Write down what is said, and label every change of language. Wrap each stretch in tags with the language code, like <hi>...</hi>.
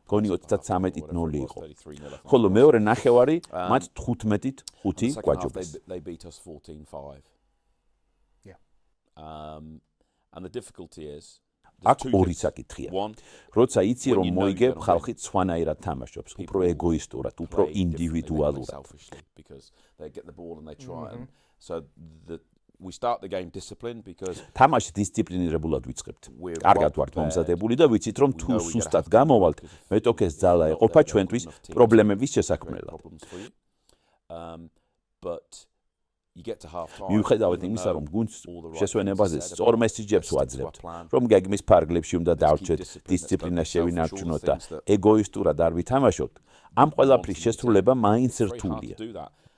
<ka>გონი 33-ით 0 იყო. ხოლო მეორე ნახევარი მათ 15-ით 5 გვაჯობეს.</ka> <en>They beat us 14-5. Yeah. And the difficulty is</en> <ka>აქ ორი საკითხია. როცა იცი რომ მოიგებ, ხალხი სხვანაირად თამაშობს, უფრო ეგოისტურად, უფრო ინდივიდუალურად.</ka> <en>Because they get the ball and they try and so we start the game disciplined because</en> <ka>თამაში დისციპლინირებულად ვიწყებთ. კარგად ვართ მომზადებული და ვიცით რომ თუ სუსტად გამოვალთ, მეტოქეს ძალა ეყოფა ჩვენთვის პრობლემების შესაქმნელად.</ka> <en>But you get to half time.</en> <ka>მიუხედავად იმისა, რომ გუნდს შესვენებაზე სწორ მესიჯებს ვაძლევთ, რომ გეგმის ფარგლებში უნდა დავრჩეთ, დისციპლინა შევინარჩუნოთ და ეგოისტურად არ ვითამაშოთ, ამ ყველაფრის შესრულება მაინც რთულია.</ka>